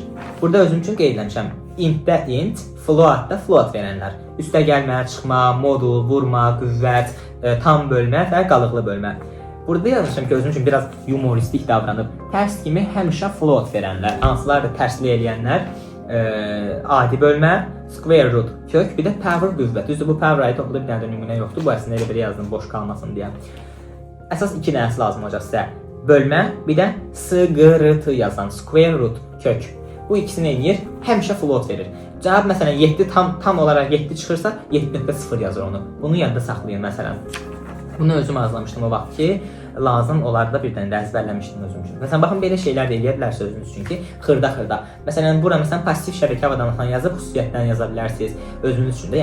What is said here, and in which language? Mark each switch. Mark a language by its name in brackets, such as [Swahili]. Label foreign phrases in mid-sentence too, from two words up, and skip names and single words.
[Azerbaijani] Burada özüm üçün qeyd etmişəm. Int-də int, float-da float verənlər. Üstə gəlmə, çıxma, modul, vurma, qüvvət, tam bölmə və qalıqlı bölmə. Burada yazmışam ki, özüm üçün biraz humoristik davranıb. Tərs kimi həmişə float verənlər. Hansılar da tərsli eləyənlər. Adi bölmə, [English] square root, [Azerbaijani] kök, bir də power qüvvət. Düzdür, bu power-ayı topluda bir dənə də nümunə yoxdur. Bu əslində elə belə yazdım, boş qalmasın deyə. Əsas iki dənəsi lazım olacaq sizə. Bölmə, bir də sqrt yazan, [English] square root, [Azerbaijani] kök. Bu ikisini eləyir, həmişə float verir. Cavab məsələn 7 tam olaraq 7 çıxırsa 7.0 yazır onu. Bunu yadda saxlayın məsələn. Bunu özüm hazırlamışdım o vaxt ki, lazım olardı bir dənə də əzbərləmişdim özüm üçün. Məsələn, baxın, belə şeylər də eləyə bilərsiniz özünüz üçün ki, xırda-xırda. Məsələn, bura məsələn pasiv şəbəkə avadanlıqdan yazıb xüsusiyyətdən yaza bilərsiniz özünüz üçün də.